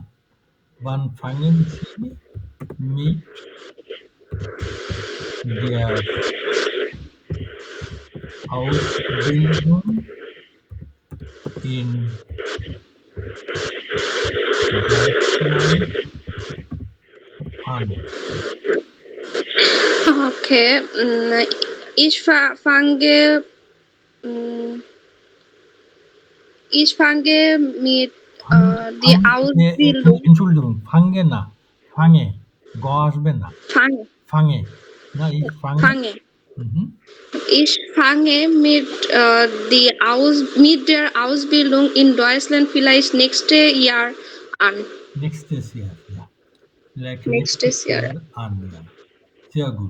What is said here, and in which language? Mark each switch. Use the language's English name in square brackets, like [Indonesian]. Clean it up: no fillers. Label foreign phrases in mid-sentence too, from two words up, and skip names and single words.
[German] Wann fangen Sie mit der Ausbildung in Deutschland an? Okay, ich fange, mm, ich fange mit die Ausbildung. Entschuldigung, fange [Bangla] না, fange, গ আসবে না, [German] Fange, fange, না, ich fange, fange. mhm. Ich fange mit der Ausbildung in Deutschland vielleicht nächstes Jahr an. Nächstes Jahr, ja. Like Nächstes nächstes Jahr. Jahr an, ja. Sehr gut,